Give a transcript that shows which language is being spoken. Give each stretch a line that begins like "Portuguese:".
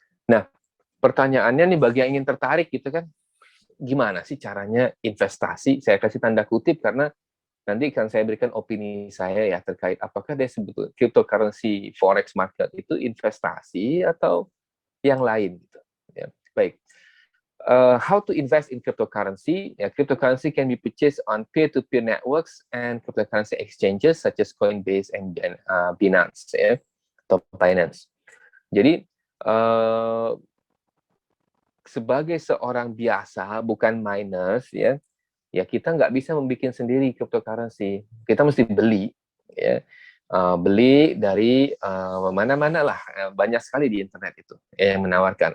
Indonesian: Nah, pertanyaannya nih bagi yang ingin tertarik gitu kan, gimana sih caranya investasi? Saya kasih tanda kutip karena nanti akan saya berikan opini saya ya terkait apakah dia sebetulnya cryptocurrency forex market itu investasi atau yang lain gitu. Ya. Baik.
English: How to invest in cryptocurrency? Cryptocurrency can be purchased on peer-to-peer networks and cryptocurrency exchanges such as Coinbase and Binance,
Indonesian: ya, atau Binance. Jadi sebagai seorang biasa, bukan miners, ya kita nggak bisa membuat sendiri cryptocurrency. Kita mesti beli, ya. Beli dari mana-mana lah, banyak sekali di internet itu yang menawarkan.